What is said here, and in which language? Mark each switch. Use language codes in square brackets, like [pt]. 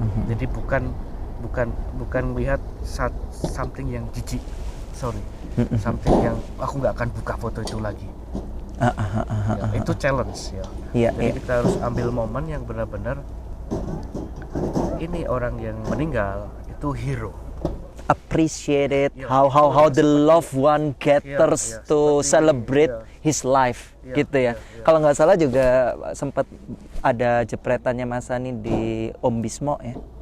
[id] Jadi bukan lihat something yang jijik, something yang aku nggak akan buka foto itu lagi. Itu challenge ya. Jadi kita harus ambil momen yang benar-benar ini orang yang meninggal itu hero. [en] Appreciate it, how the loved one gathers to celebrate his life, [id] gitu ya. Kalau nggak salah juga sempat ada jepretannya Mas Sani di Om Bismo ya.